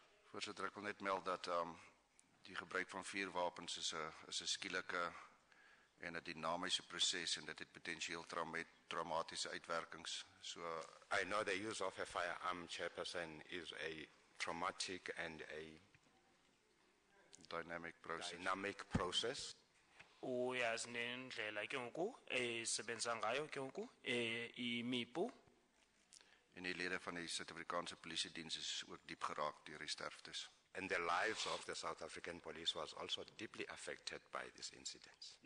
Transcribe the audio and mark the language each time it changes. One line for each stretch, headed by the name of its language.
Afrikaans: Voorzitter, ek wil net meld dat die gebruik van vuurwapens is 'n skielike en 'n dinamiese proses en dit het potensieel traumatische uitwerkings.
English: So I know the use of a firearm, Chairperson, is a traumatic and a dynamic process.
Xhosa: Uyazi nendlela ke ngoku esebenza ngayo ke ngoku imipu.
Afrikaans: En die lede van die Suid-Afrikaanse Polisiediens is ook diep geraak deur die sterftes.
English: And the lives of the South African police was also deeply affected by these incidents.